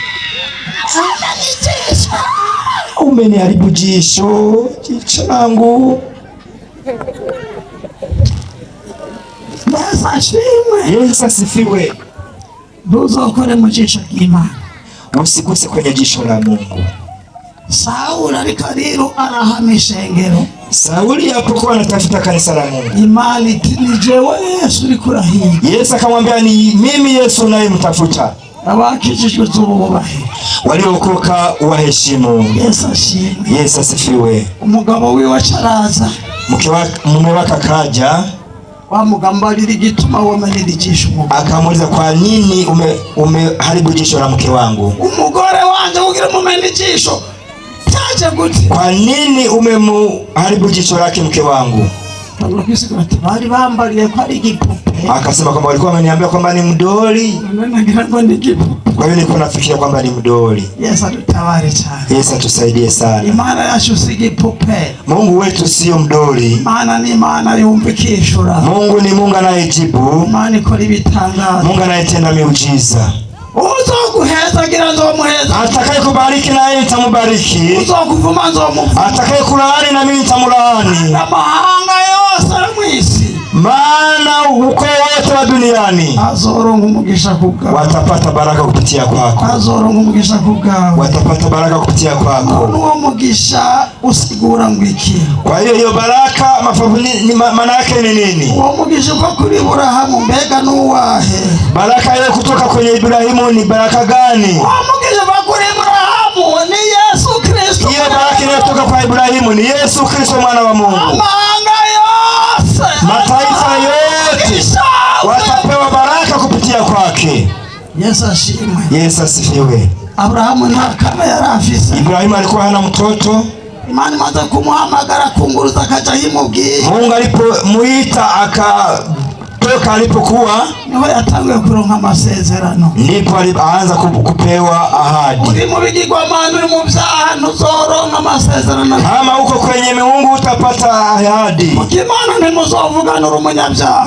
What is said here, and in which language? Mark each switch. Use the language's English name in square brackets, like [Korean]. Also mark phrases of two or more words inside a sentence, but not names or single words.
[Swahili] Umeniharibu jisho langu. Yesu asifiwe. [Rundi] Ntuzokore mu jisho ry'Imana. [Swahili] Usiguse kwenye jisho la Mungu. [Rundi] Sauli ariko rero arahama ishengero. [Swahili] Sauli alipokuwa anatafuta kanisa la Mungu, [Rundi] Imana iti ni jewe Yesu uri kurahiga. [Swahili] Yesu akamwambia, ni mimi Yesu unayemtafuta. [Rundi] Abakijijwe zububahe, [Swahili] waliokoka waheshimu. Yesu ashimwe. Yesu asifiwe. [Rundi] Umugabo wiwe acaraza, [Swahili] mume wake akaja, [Rundi] wamugambarira igituma womenera ijisho umugabo. [Swahili] Akamuuliza, kwa nini umeharibu jisho la mke wangu? [Rundi] Umugore wanje ugira mumena ijisho taje gute? [Swahili] Kwa nini umeharibu jisho lake mke wangu? [Rundi] Bari bambariye ko ari igipupe. [Swahili] Akasema kwamba walikuwa wameniambia kwamba ni mdoli. [Rundi] Nagira ngo ni igipupe. [Swahili] Kwa hiyo nilikuwa nafikiria kwamba ni mdoli. [Rundi] Yesu atutabare cyane. [Swahili] Yesu atusaidie sana. [Rundi] Imana yacu si igipupe. [Swahili] Mungu wetu sio mdoli. [Rundi] Imana ni Imana yumvikishura. [Swahili] Mungu ni Mungu anayejibu. [Rundi] Imana ikora ibitangaza. [Swahili] Mungu anayetenda miujiza. [Rundi] Uzoguheza gira nzomuheza. [Swahili] Atakaye kubariki naye nitamubariki. [Rundi] Uzokuvuma nzomuvuma. [Swahili] Atakaye kulaani na mimi nitamlaani. [Rundi] Amahanga yose mwisi, [Swahili] maana ukoo wote wa duniani [Rundi] azoronka umugisha kubwawe. [Swahili] Watapata baraka kupitia kwako. [Rundi] Azoronka umugisha kubwawe. [Swahili] Watapata baraka kupitia kwako. [Rundi] Uwo mugisha usigura ngwiki. [Swahili] Kwa hiyo baraka maana yake ni nini? [Rundi] Uwo mugisha uko kuri Ibrahimu mbega nuwahe? [Swahili] Baraka ile kutoka kwenye Ibrahimu ni baraka gani? [Rundi] Uwo mugisha uko kuri Ibrahimu ni Yesu Kristo. [Swahili] Hiyo baraka inayotoka kwa Ibrahimu ni Yesu Kristo mwana wa Mungu. [Rundi] Amahanga yose, [Swahili] mataifa yote watapewa baraka kupitia kwake. Yesu ashimwe. Yesu asifiwe. [Rundi] Abrahamu nta kana yari afise. [Swahili] Ibrahimu alikuwa hana mtoto. [Rundi] Imana imaze kumuhamagara kunguruza akaja himubwiye. [Swahili] Mungu alipomuita akatoka alipokuwa, [Rundi] niho yatanguye kuronka amasezerano. [Swahili] Ndipo alianza kupewa ahadi. [Rundi] Uri mu bigirwamana, uri mu vyaha, ntuzoronka amasezerano. [Swahili] Kama uko kwenye miungu utapata ahadi. [Rundi] Imana ntimuzovugana uri umunyabyaha.